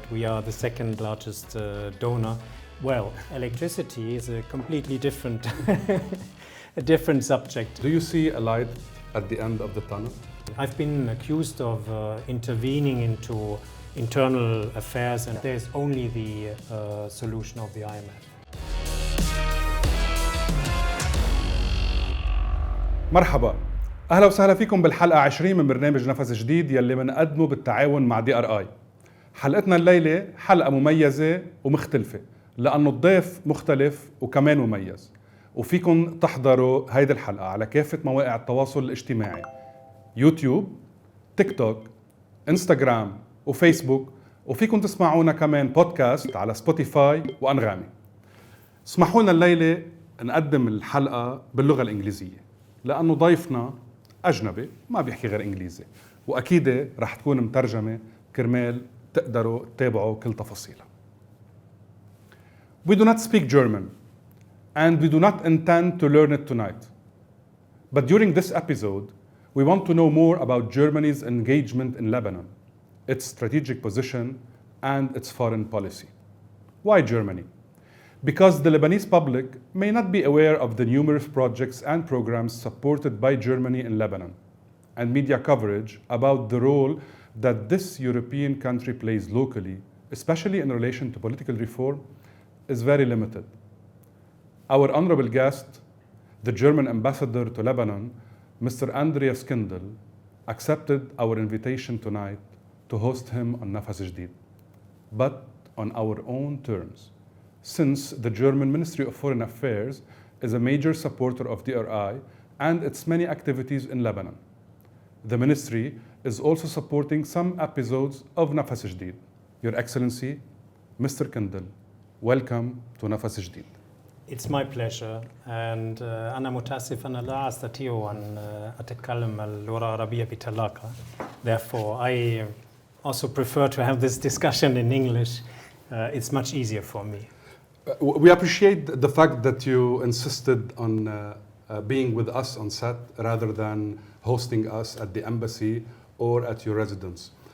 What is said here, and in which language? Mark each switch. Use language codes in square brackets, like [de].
[en] We are the second largest donor. Well, electricity is a completely different, a different subject. Do you see a light at the end of the tunnel? I've been accused of intervening into internal affairs, and there's only the solution of the IMF. مرحبا، أهلا وسهلا فيكم بالحلقة 20 من برنامج نفس جديد يلي منقدمه بالتعاون مع DRI. حلقتنا الليلة حلقة مميزة ومختلفة لأنه الضيف مختلف وكمان مميز، وفيكم تحضروا هيدي الحلقة على كافة مواقع التواصل الاجتماعي: يوتيوب، تيك توك، انستغرام وفيسبوك، وفيكم تسمعونا كمان بودكاست على سبوتيفاي وأنغامي. اسمحوا لنا الليلة نقدم الحلقة باللغة الإنجليزية لأنه ضيفنا أجنبي ما بيحكي غير إنجليزي، وأكيد رح تكون مترجمة كرمال تقدروا تتابعوا كل تفاصيلها. We do not speak German and we do not intend to learn it tonight. But during this episode, we want to know more about Germany's engagement in Lebanon, its strategic position and its foreign policy. Why Germany? Because the Lebanese public may not be aware of the numerous projects and programs supported by Germany in Lebanon, and media coverage about the role that this European country plays locally, especially in relation to political reform, is very limited. Our honorable guest, the German ambassador to Lebanon, Mr. Andréas Kindel, accepted our invitation tonight to host him on Nafas Jdeed, but on our own terms, since the German Ministry of Foreign Affairs is a major supporter of DRI and its many activities in Lebanon. The ministry is also supporting some episodes of Nafas Jdeed. Your Excellency, Mr. Kindel, welcome to Nafas Jdeed. It's my pleasure, and [ar] أنا متأسف أن لا أستطيع أن أتكلم اللغة العربية بطلاقة. [en] Therefore, I also prefer to have this discussion in English. It's much easier for me. We appreciate the fact that you insisted on being with us on set rather than hosting us at the embassy or at your residence.